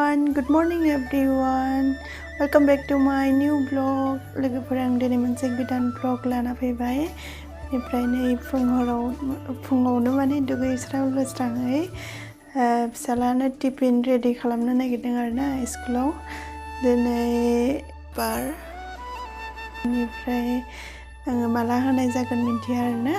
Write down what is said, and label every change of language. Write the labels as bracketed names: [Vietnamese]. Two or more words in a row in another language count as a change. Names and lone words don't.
[English] Good morning everyone. Welcome back to my new vlog. [Bodo] लोगोफोर आं दिनै मोनसे गोदान vlog लाना फैबाय. बेनिफ्राय नै फुङावनो माने दुगैस्रां लोबस्राङै फिसालानो [English] tiffin ready [Bodo] खालामनो नागिरदों आरोना स्कुलाव. दिनै बार बेनिफ्राय आङो माला होनाय जागोन मिन्थिया आरोना.